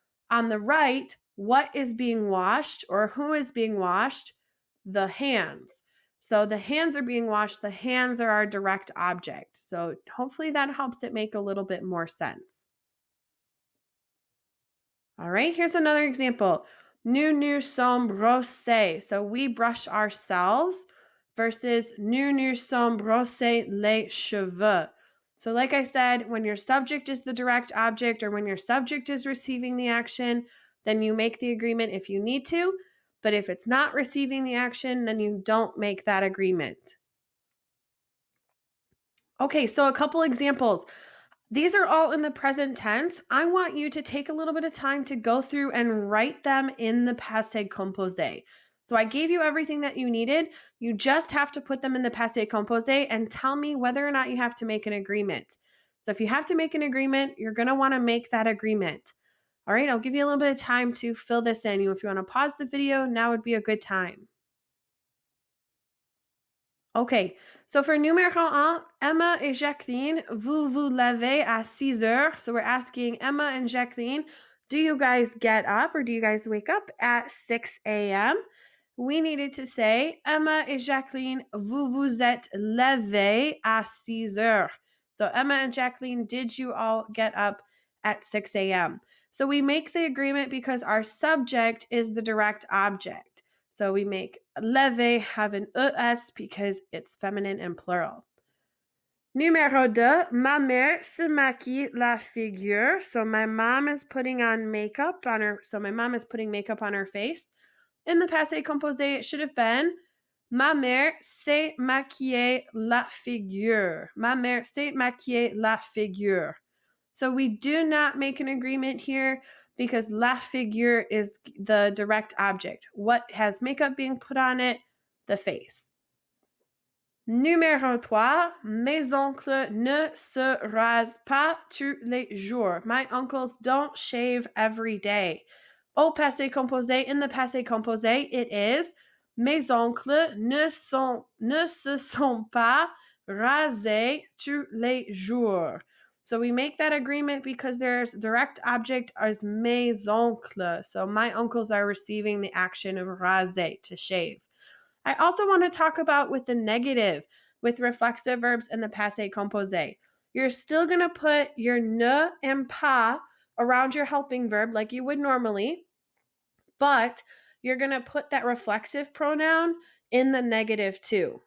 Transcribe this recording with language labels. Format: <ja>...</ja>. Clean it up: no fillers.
<en>On the right, what is being washed or who is being washed? The hands. So the hands are being washed. The hands are our direct object. So hopefully that helps it make a little bit more sense. All right, here's another example.</en> <fr>Nous sommes brossés.</fr> <en>So we brush ourselves versus</en> <fr>nous sommes brossés les cheveux.</fr> <en>So like I said, when your subject is the direct object or when your subject is receiving the action, then you make the agreement if you need to. But if it's not receiving the action, then you don't make that agreement. Okay, so a couple examples. These are all in the present tense. I want you to take a little bit of time to go through and write them in the passé composé. So I gave you everything that you needed. You just have to put them in the passé composé and tell me whether or not you have to make an agreement. So if you have to make an agreement, you're going to want to make that agreement. All right, I'll give you a little bit of time to fill this in. If you want to pause the video, now would be a good time. Okay, so for</en> <fr>numéro 1, Emma et Jacqueline, vous vous levez à 6 heures.</fr> <en>So we're asking Emma and Jacqueline, do you guys get up or do you guys wake up at 6 a.m.? we needed to say,</en> <fr>Emma et Jacqueline, vous vous êtes levées à 6 heures.</fr> <en>So Emma and Jacqueline, did you all get up at 6 a.m.? So we make the agreement because our subject is the direct object. So we make leve have an es because it's feminine and plural.</en> <fr>Numéro 2, ma mère se maquille la figure.</fr> <en>So my mom is putting on makeup on her. So my mom is putting makeup on her face. In the passé composé, it should have been</en> <fr>ma mère s'est maquillée la figure. Ma mère s'est maquillée la figure.</fr> <en>So we do not make an agreement here because la figure is the direct object. What has makeup being put on it? The face.</en> <fr>Numéro 3, mes oncles ne se rasent pas tous les jours.</fr> <en>My uncles don't shave every day.</en> <fr>Au passé composé,</fr> <en>in the passé composé, it is</en> <fr>mes oncles ne se sont pas rasés tous les jours.</fr> <en>So we make that agreement because there's direct object as mes oncles. So my uncles are receiving the action of raser, to shave. I also want to talk about with the negative, with reflexive verbs and the passé composé. You're still going to put your ne and pas around your helping verb like you would normally, but you're going to put that reflexive pronoun in the negative too.</en>